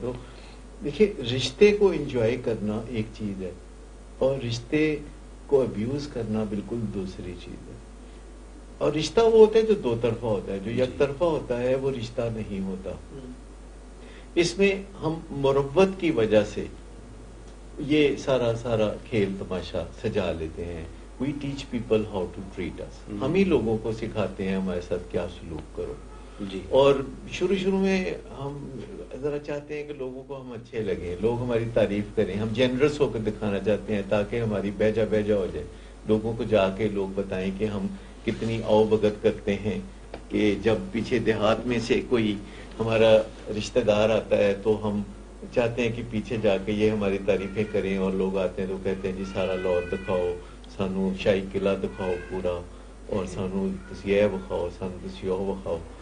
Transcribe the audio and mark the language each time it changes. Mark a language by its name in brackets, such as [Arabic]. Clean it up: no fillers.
[Urdu] تو دیکھیے رشتے کو انجوائے کرنا ایک چیز ہے, اور رشتے کو ابیوز کرنا بالکل دوسری چیز ہے. اور رشتہ وہ ہوتا ہے جو دو طرفہ ہوتا ہے, جو یک طرفہ ہوتا ہے وہ رشتہ نہیں ہوتا. اس میں ہم مروت کی وجہ سے یہ سارا کھیل تماشا سجا لیتے ہیں. [English] We teach people how to treat us. [Urdu] ہم ہی لوگوں کو سکھاتے ہیں ہمارے ساتھ کیا سلوک کرو. اور شروع میں ہم ذرا چاہتے ہیں کہ لوگوں کو ہم اچھے لگیں, لوگ ہماری تعریف کریں, ہم جنرس ہو کر دکھانا چاہتے ہیں تاکہ ہماری بیجا ہو جائے. لوگوں کو جا کے لوگ بتائیں کہ ہم کتنی آؤ بگت کرتے ہیں, کہ جب پیچھے دیہات میں سے کوئی ہمارا رشتہ دار آتا ہے تو ہم چاہتے ہیں کہ پیچھے جا کے یہ ہماری تعریفیں کریں, اور لوگ آتے ہیں تو کہتے ہیں جی سارا لاہور دکھاؤ, [Punjabi] سانو شاہی قلعہ دکھاؤ پورا, اور سانو تسی یہ بخاؤ, سانو تسی وہ بخاؤ.